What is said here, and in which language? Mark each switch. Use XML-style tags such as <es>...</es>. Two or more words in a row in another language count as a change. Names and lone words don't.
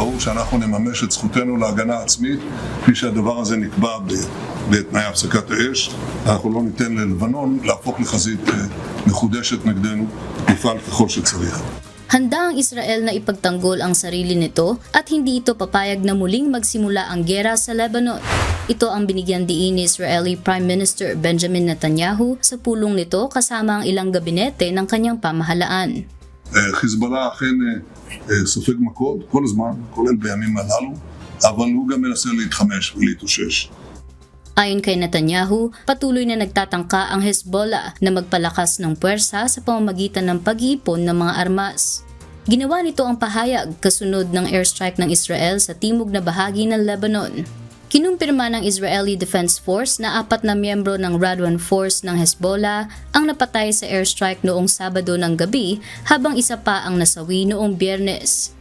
<he>ברור שאנחנו נממש את זכותנו להגנה עצמית, כפי שהדבר הזה נקבע בתנאי הפסקת האש. אנחנו לא ניתן ללבנון להפוך לחזית מחודשת נגדנו, נפעל ככל שצריך.</he> <tl>Handa ang Israel na ipagtanggol ang sarili nito at hindi ito papayag na muling magsimula ang giyera sa Lebanon. Ito ang binigyan diin ni</tl> <en>Israeli Prime Minister</en> <tl>Benjamin Netanyahu sa pulong nito kasama ang ilang gabinete ng kanyang pamahalaan.</tl> <he>חיזבאללה אכן סופג מכות כל הזמן, כולל בימים הללו, אבל הוא גם מנסה להתחמש ולהתאושש.</he> <tl>Ayon kay Netanyahu, patuloy na nagtatangka ang Hezbollah na magpalakas ng puwersa sa pamamagitan ng pag-iipon ng mga armas. Ginawa nito ang pahayag kasunod ng airstrike ng Israel sa timog na bahagi ng Lebanon. Kinumpirma ng Israeli Defense Force na 4 na miyembro ng Radwan Force ng Hezbollah ang napatay sa airstrike noong Sabado ng gabi habang isa pa ang nasawi noong Biyernes.</tl>